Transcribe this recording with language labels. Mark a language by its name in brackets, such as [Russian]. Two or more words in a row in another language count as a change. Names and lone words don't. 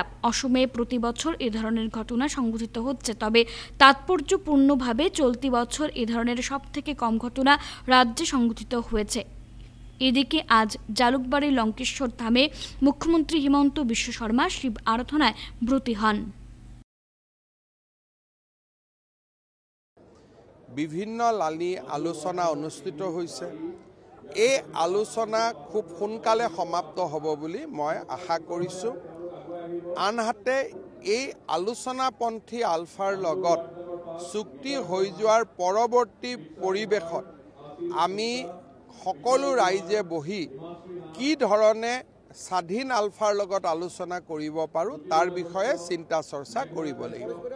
[Bangla] অসমে প্রতি বছর এ ধরনের ঘটনা সংঘটিত হচ্ছে, তবে তাৎপর্যপূর্ণভাবে চলতি বছর এ ধরনের সবথেকে কম ঘটনা রাজ্যে সংঘটিত হয়েছে। এদিকে আজ জালুকবাড়ি লঙ্কেশ্বর ধামে মুখ্যমন্ত্রী হিমন্ত বিশ্ব শর্মা শিব আরাধনায় ব্রতী হন। [Assamese] বিভিন্ন লানি আলোচনা অনুষ্ঠিত হৈছে। এই আলোচনা খুব সোনকালে সমাপ্ত হ'ব বুলি মই আশা কৰিছোঁ। আনহাতে এই আলোচনাপন্থী আলফাৰ লগত চুক্তি হৈ যোৱাৰ পৰৱৰ্তী পৰিৱেশত আমি সকলো ৰাইজে বহি কি ধৰণে স্বাধীন আলফাৰ লগত আলোচনা কৰিব পাৰোঁ তাৰ বিষয়ে চিন্তা চৰ্চা কৰিব লাগিব।